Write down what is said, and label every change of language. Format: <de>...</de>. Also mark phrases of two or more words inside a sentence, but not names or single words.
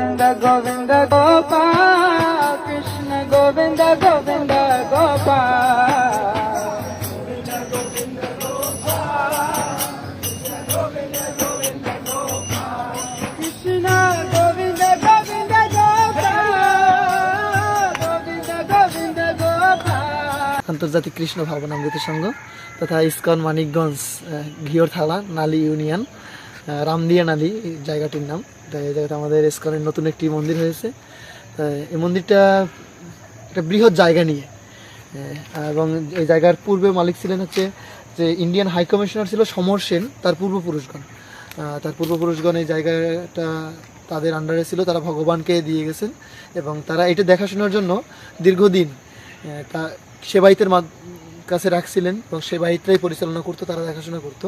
<bn>गोविंद गोपाल कृष्ण गोविंद गोविंद गोपाल कृष्ण गोविंद गोविंद गोपाल गोविंद गोविंद गोपाल। আন্তর্জাতিক কৃষ্ণ ভাবনামৃত সংঘ তথা ইসকন মানিকগঞ্জ ঘিওরথালা নালী ইউনিয়ন রামদিয়া নালী জায়গাটির নাম। এই জায়গাটা আমাদের ইসকনের নতুন একটি মন্দির হয়েছে। এই মন্দিরটা একটা বৃহৎ জায়গা নিয়ে এবং এই জায়গার পূর্বে মালিক ছিলেন হচ্ছে যে</bn> <en>Indian High Commissioner</en> <bn>ছিল সমর সেন, তার পূর্বপুরুষগণ এই জায়গাটা তাদের আন্ডারে ছিল, তারা ভগবানকে দিয়ে গেছেন এবং তারা এটা দেখাশোনার জন্য দীর্ঘদিন তা সেবায়িতের কাছে রাখছিলেন এবং সেবায়িতরাই পরিচালনা করতো, তারা দেখাশোনা করতো।</bn>